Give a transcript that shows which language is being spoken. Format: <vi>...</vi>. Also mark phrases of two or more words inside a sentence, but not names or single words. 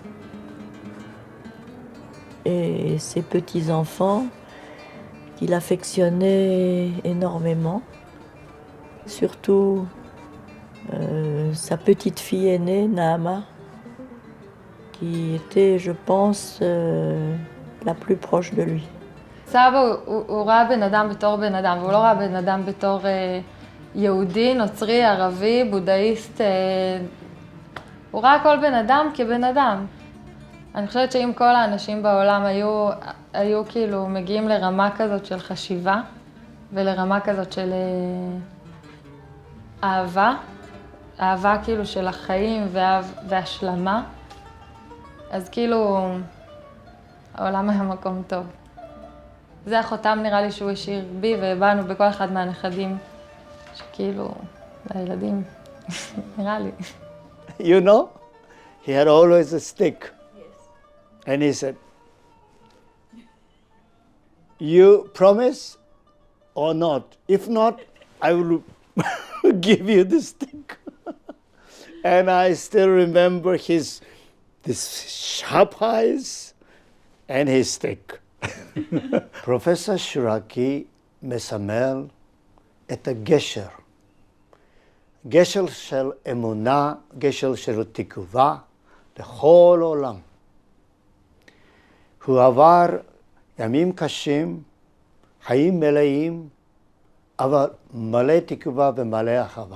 <fr>Et ses petits-enfants qu'il affectionnait énormément. Surtout sa petite fille aînée, Nahama, qui était, je pense, la plus proche de lui.</fr> <he>סבא הוא ראה בן אדם בתור בן אדם, והוא לא ראה בן אדם בתור יהודי, נוצרי, ערבי, בודהיסט. הוא ראה כל בן אדם כבן אדם. אני חושבת שאם כל האנשים בעולם היו כאילו מגיעים לרמה כזאת של חשיבה, ולרמה כזאת של אהבה כאילו של החיים והשלמה, אז כאילו העולם היה מקום טוב. זה החותם נראה לי שהוא השאיר בי ובאנו בכל אחד מהנכדים, שכאילו, לילדים, נראה לי.</he> <en>You know, he had always a stick. Yes. And he said, you promise or not? If not, I will give you the stick. And I still remember this sharp eyes and his stick.</en> <he>Professor Shiraki מסמל את הגשר. גשר של אמונה, גשר של תקווה לכל עולם. הוא עבר ימים קשים, חיים מלאים, אבל מלא תקווה ומלא אהבה.</he>